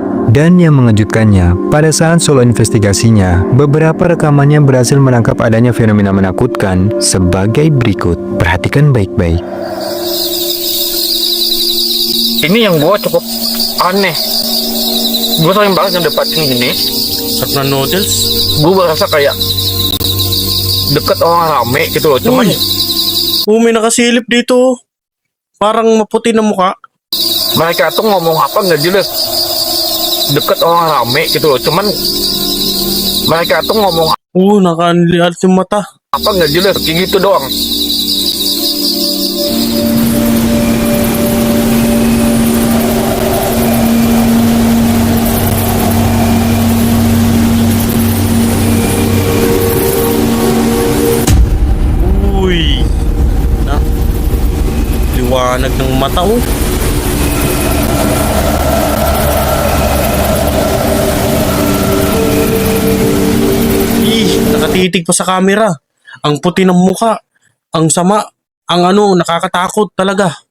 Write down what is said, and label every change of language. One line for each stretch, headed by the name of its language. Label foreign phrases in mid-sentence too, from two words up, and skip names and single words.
Indonesian: Dan yang mengejutkannya, pada saat solo investigasinya, beberapa rekamannya berhasil menangkap adanya fenomena menakutkan sebagai berikut. Perhatikan baik-baik. Ini yang gua cukup aneh. Gua sering banget ngedepatin gini.
Filipino: Sarap na noodles.
Indonesian: Gua berasa kayak deket orang rame gitu loh. Cuman
Filipino: May nakasilip dito. Parang maputi na mukha.
Indonesian: mereka tuh ngomong apa nggak jelas. Deket orang rame gitu loh. Cuman mereka tuh ngomong
Filipino: Nakaanliat yung mata.
Indonesian: apa nggak jelas. Kayak gitu doang. Uy.
Filipino: Liwanag ng mata, oh. Nakatitig pa sa camera. Ang puti ng muka. Ang sama. Ang nakakatakot talaga.